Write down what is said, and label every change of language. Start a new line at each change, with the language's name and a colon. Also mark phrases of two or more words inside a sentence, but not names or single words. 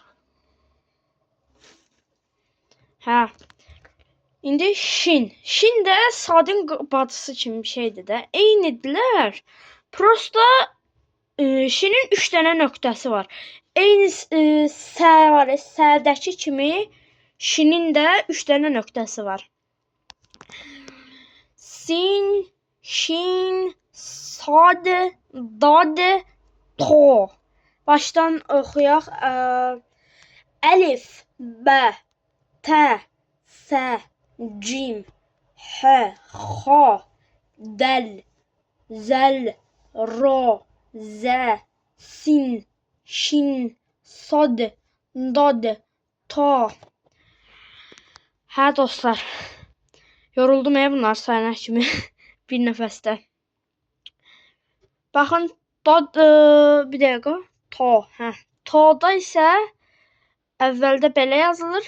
Azerbaijani: İndi şin. Şin də sadın bacısı kimi bir şeydir də. Eynidirlər. Prosta şinin 3 dənə nöqtəsi var. Eyni sə var. Sədəki kimi şinin də 3 dənə nöqtəsi var. Sin, şin, sad, dad, to. Başdan oxuyaq. Əlif, bə, tə, sə, cim, hə, xa, dəl, zəl, ro, zə, sin, şin, sad, dad, to. Dostlar, yoruldum bunlar sayana kimi bir nəfəsdə. Baxın, dad, bir dəqiqə. To, to'da isə əvvəldə belə yazılır.